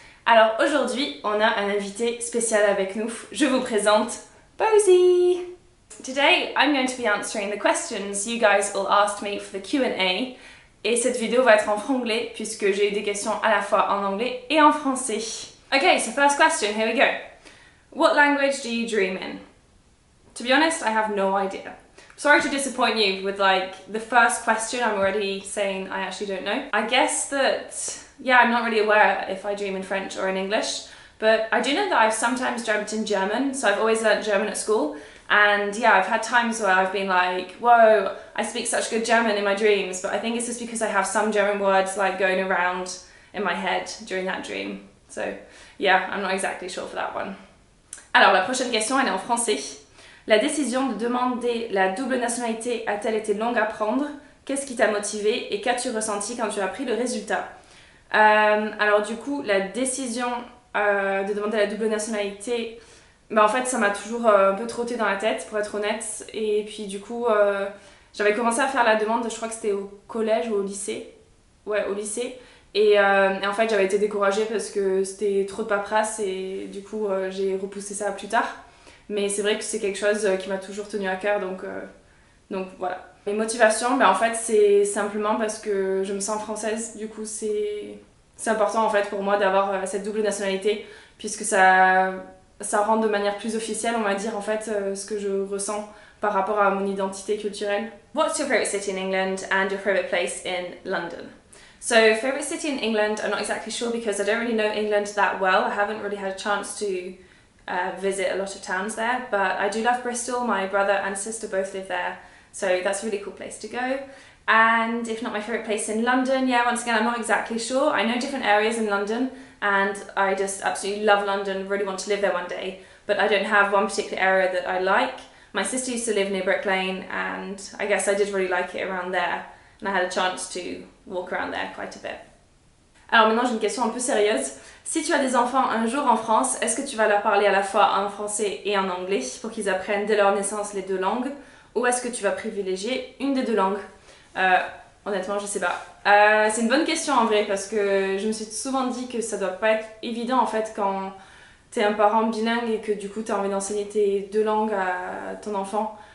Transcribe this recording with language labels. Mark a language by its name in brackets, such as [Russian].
[French] Alors aujourd'hui, on a un invité spécial avec nous. Je vous présente Bosie. [English] Today, I'm going to be answering the questions you guys all asked me for the Q&A. [French] Et cette vidéo va être en franglais puisque j'ai eu des questions à la fois en anglais et en français. [English] Okay, so first question, here we go. What language do you dream in? To be honest, I have no idea. Sorry to disappoint you with like the first question. I'm already saying I actually don't know. I guess that, yeah, I'm not really aware if I dream in French or in English, but I do know that I've sometimes dreamt in German, so I've always learnt German at school. And yeah, I've had times where I've been like, whoa, I speak such good German in my dreams, but I think it's just because I have some German words like going around in my head during that dream. So yeah, I'm not exactly sure for that one. [French] Alors la prochaine question, elle est en français. La décision de demander la double nationalité a-t-elle été longue à prendre? Qu'est-ce qui t'a motivé et qu'as-tu ressenti quand tu as appris le résultat? Alors du coup, la décision de demander la double nationalité, en fait ça m'a toujours un peu trotté dans la tête pour être honnête. Et puis du coup, j'avais commencé à faire la demande, je crois que c'était au collège ou au lycée. Ouais, au lycée. Et en fait j'avais été découragée parce que c'était trop de paperasse et du coup j'ai repoussé ça plus tard. Mais c'est vrai que c'est quelque chose qui m'a toujours tenu à cœur, donc voilà. Les motivations, en fait c'est simplement parce que je me sens française, du coup c'est important en fait pour moi d'avoir cette double nationalité, puisque ça rend de manière plus officielle, on va dire en fait, ce que je ressens par rapport à mon identité culturelle. [English] What's your favourite city in England and your favourite place in London? So favourite city in England, I'm not exactly sure because I don't really know England that well. I haven't really had a chance to visit a lot of towns there, but I do love Bristol. My brother and sister both live there, so that's a really cool place to go. And if not my favourite place in London, yeah, once again I'm not exactly sure. I know different areas in London and I just absolutely love London, really want to live there one day, but I don't have one particular area that I like. My sister used to live near Brick Lane and I guess I did really like it around there, and I had a chance to walk around there quite a bit. [French] Alors maintenant j'ai une question un peu sérieuse. Si tu as des enfants un jour en France, est-ce que tu vas leur parler à la fois en français et en anglais pour qu'ils apprennent dès leur naissance les deux langues, ou est-ce que tu vas privilégier une des deux langues? Honnêtement je sais pas. C'est une bonne question en vrai parce que je me suis souvent dit que ça doit pas être évident en fait quand t'es un parent bilingue et que du coup t'as envie d'enseigner tes deux langues à ton enfant.